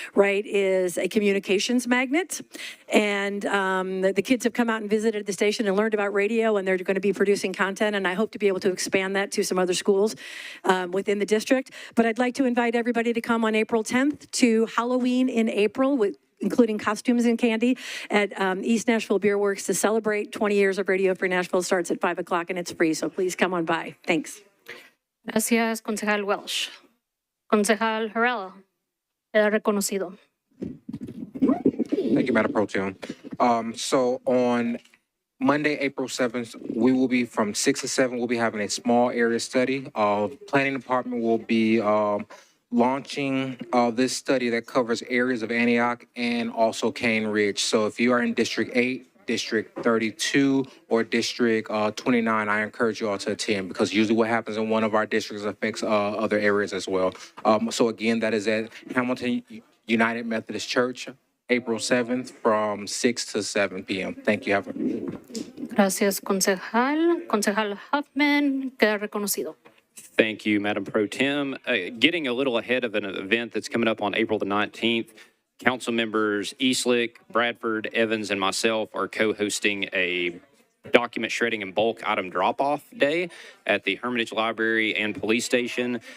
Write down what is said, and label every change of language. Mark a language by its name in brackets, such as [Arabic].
[English] Wright is a communications magnet, and the kids have come out and visited the station and learned about radio, and they're going to be producing content, and I hope to be able to expand that to some other schools within the district. But I'd like to invite everybody to come on April 10th to Halloween in April, including costumes and candy at East Nashville Beer Works to celebrate 20 years of Radio Free Nashville. Starts at 5 o'clock and it's free, so please come on by. Thanks. [Spanish] Gracias, Concejal Welsh. Concejal Harrell, queda reconocido. [English] Thank you, Madam Pro Tem. So on Monday, April 7th, we will be from 6 to 7, we'll be having a small area study. Planning Department will be launching this study that covers areas of Antioch and also Cane Ridge. So if you are in District 8, District 32, or District 29, I encourage you all to attend, because usually what happens in one of our districts affects other areas as well. So again, that is at Hamilton United Methodist Church, April 7th from 6 to 7 p.m. Thank you. [Spanish] Gracias, concejal. Concejal Huffman, queda reconocido. [English] Thank you, Madam Pro Tem. Getting a little ahead of an event that's coming up on April the 19th, Council members Eastlick, Bradford, Evans, and myself are co-hosting a document shredding and bulk item drop-off day at the Hermitage Library and Police Station.